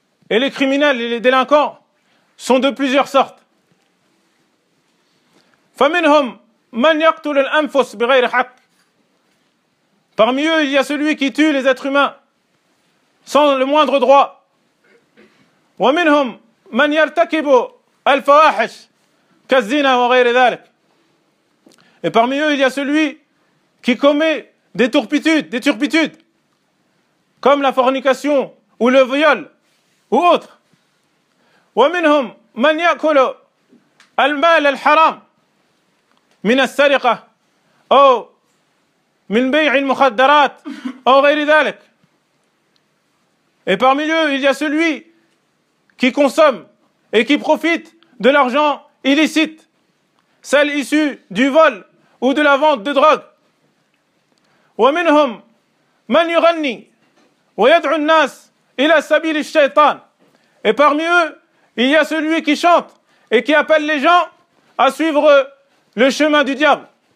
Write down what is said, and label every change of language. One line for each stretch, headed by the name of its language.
French: Et les criminels et les délinquants sont de plusieurs sortes.
Arabic: Faminhum man yaqtul al-anfus bighayri haqq.
French: Parmi eux, il y a celui qui tue les êtres humains sans le moindre droit.
Arabic: ومنهم من يرتكب الفواحش كالزنا وغير ذلك.
French: Et parmi eux, il y a celui qui commet des turpitudes, comme la fornication ou le viol ou autre.
Arabic: ومنهم من يأكل المال الحرام من السرقة أو من بيع المخدرات أو غير ذلك.
French: Et parmi eux, il y a celui qui consomment et qui profitent de l'argent illicite, celles issues du vol ou de la vente de drogue.
Arabic: وَمِنْهُمْ مَنْ يُغَنِّي وَيَدْعُ النَّاسِ إِلَى سَبِيلِ الشَّيْطَانِ.
French: Et parmi eux, il y a celui qui chante et qui appelle les gens à suivre le chemin du diable.